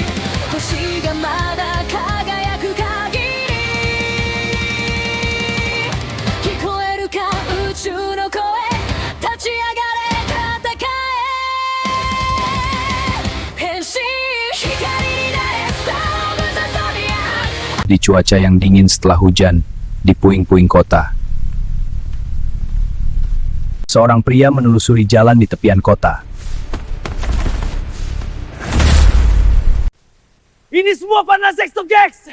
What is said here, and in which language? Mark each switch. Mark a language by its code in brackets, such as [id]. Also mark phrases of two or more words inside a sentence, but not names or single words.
[ja] 星がまだ輝く限り、聞こえるか宇宙の声、立ち上がれ戦え、変身光になれ、スター・オブ・ザ・ゾディアック。 [id] Di cuaca yang dingin setelah hujan, di puing-puing kota. Seorang pria menelusuri jalan di tepian kota. Ini semua karena Sexto Gex!